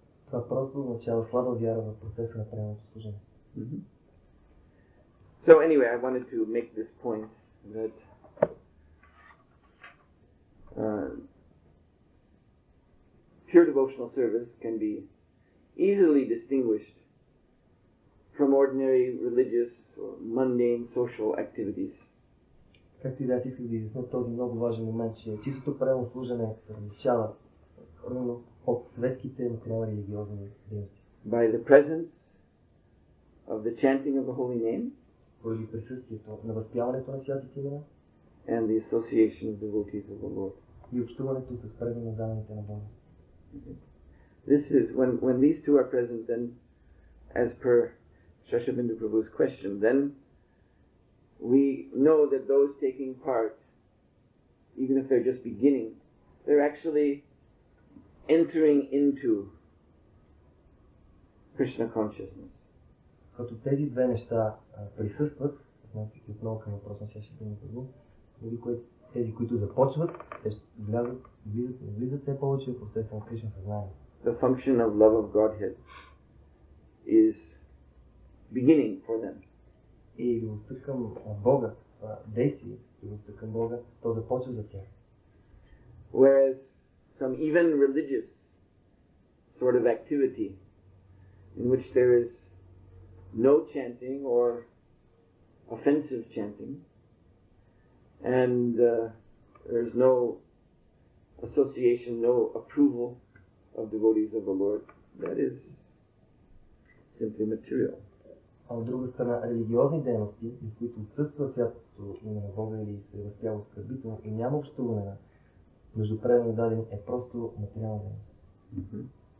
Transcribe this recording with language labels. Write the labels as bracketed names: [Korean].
[Bulgarian] Това просто означава слаба вяра в процеса на преданото служение. [English] So anyway, I wanted to make this point that pure devotional service can be easily distinguished from ordinary religious or mundane social activities. [Bulgarian] Както и да, аз исках да изясня този много важен момент, че чистото правилно служене се различава от светските материални религиозни дейности. [English] By the presence of the chanting of the holy name, [Bulgarian] поради присъствието на възпяването на святите имена [English] and the association of devotees of the Lord. [Bulgarian] И общуването с преданно данните на Бога. [English] This is when these two are present, then, as per Shashabindu Prabhu's question, then we know that those taking part, even if they're just beginning, they're actually entering into Krishna consciousness. [Bulgarian] Като тези две неща присъстват, отново към въпроса на Шашабинду Прабhu, тези, които започват, те ще влизат все повече в процеса на Кришна съзнание. [English] The function of love of Godhead is beginning for them. [Bulgarian] И любовта към Бога, това действие, любовта към Бога, то започва за тях. [English] Whereas some even religious sort of activity in which there is no chanting or offensive chanting, and there's no association, no approval of devotees of the Lord, that is simply material. [Bulgarian] А от друга страна, религиозни дейности, в които отсъства святото име на Бога или се възпява оскърбително и няма общуване между преданно дадени, е просто материална дейност.